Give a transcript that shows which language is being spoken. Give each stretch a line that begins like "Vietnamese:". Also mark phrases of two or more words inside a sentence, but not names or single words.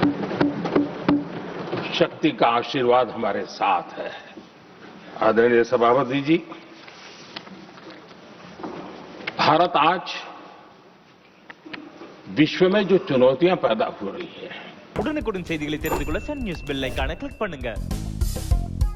Hindi: शक्ति का आशीर्वाद हमारे साथ है। आदरणीय सभापति जी, भारत आज विश्व में जो चुनौतियां पैदा हो रही है,
Tamil: உடனுக்குடன் செய்திகளை தெரிந்து கொள்ள சன் நியூஸ்
English: bell icon click
Tamil: பண்ணுங்க।